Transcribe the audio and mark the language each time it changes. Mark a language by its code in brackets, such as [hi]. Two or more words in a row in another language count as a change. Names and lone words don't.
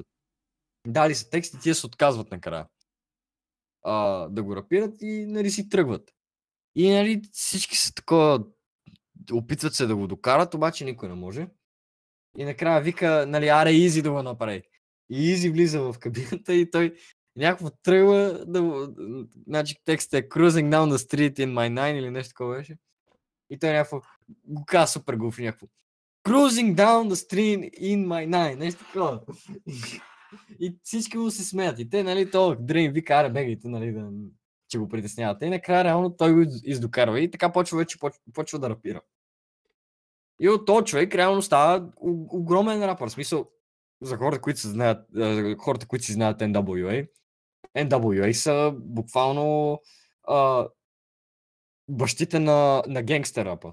[bg] Дали са тексти, тия се отказват накрая да го рапират и, нали, си тръгват. И, нали, всички са такова, опитват се да го докарат, обаче никой не може. И накрая вика, нали, аре Eazy да го направи. И Eazy влиза в кабината и той някакво тръгва значи текстът е [en] Cruising down the street in my nine [bg] или нещо такова беше. И той някакво го каза супер глуфи някакво. [en] Cruising down the street in my nine, [bg] нещо такова. И всички му се смеят. И те, нали, то Дрейн вика, аре, бегайте, нали, да, че го притесняват. И накрая реално той го издокарва и така почва вече почва да рапира. И от този човек реално става огромен рапър. В смисъл, за хората, които се знаят, хората, които си знаят NWA, NWA са буквално бащите на гангстер рапа.